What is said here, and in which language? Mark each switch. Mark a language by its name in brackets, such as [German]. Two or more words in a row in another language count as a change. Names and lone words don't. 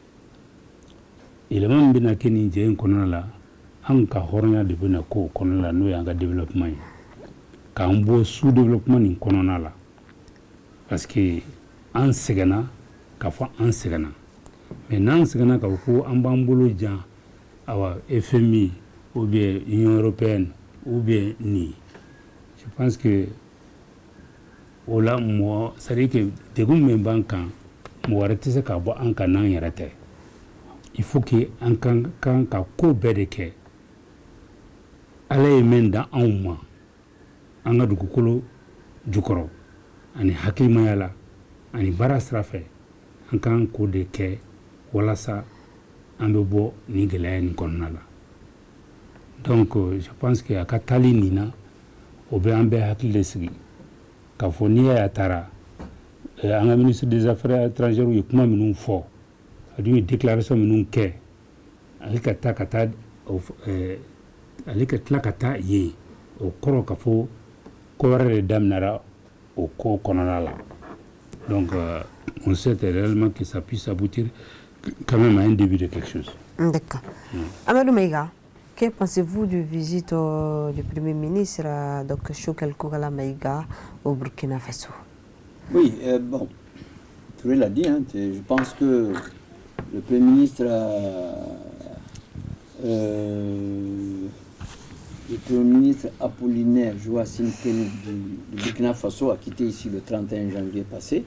[Bambara] yɛlɛma min bɛna kɛ nin jɛ in kɔnɔna la an ka hɔrɔnya de bɛna k'o kɔnɔna la n'o y'an ka développement ye k'an bɔ [French] sous développement [Bambara] nin kɔnɔna la [French] parce que [Bambara] an sɛgɛnna k'a fɔ an sɛgɛnna mais n'an sɛgɛnna k'a fɔ ko an b'an bolo jan awa FMI [French] ou bien Union européenne ou bien [Bambara] ni [French] je pense que [Bambara] o la mɔgɔ [French] c'est à dire que [Bambara] degun min b'an kan mɔgɔ wɛrɛ tɛ se ka bɔ an kan n'an yɛrɛ tɛ [French] il faut que [Bambara] an kan ka ko bɛɛ de kɛ Ala ye min da anw ma an ka dugukolo jukɔrɔ ani hakilimaya la ani baara sira fɛ an kan k'o de kɛ walasa an bɛ bɔ nin gɛlɛya nin kɔnɔna la [French] donc je pense que [Bambara] a ka taali nin na o bɛ an bɛɛ hakili de sigi k'a fɔ n'i y'a taara an ka [French] ministre des affaires étrangères [Bambara] ye kuma minnu fɔ a dun ye déclaration minnu kɛ ale ka taa ale ka tila ka taa yen o kɔrɔ k'a fɔ ko wɛrɛ de daminɛra o ko kɔnɔna la [French] donc on sait réellement que ça puisse aboutir quand même à un début de quelque chose. D'accord. Amadou Maïga, que pensez-vous du visite du Premier ministre, donc Choguel Kokala Maïga, au Burkina Faso? Oui, bon, Touré l'a dit, hein, je pense que le Premier ministre Apollinaire Joacine Tene du Burkina Faso a quitté ici le 31 janvier passé.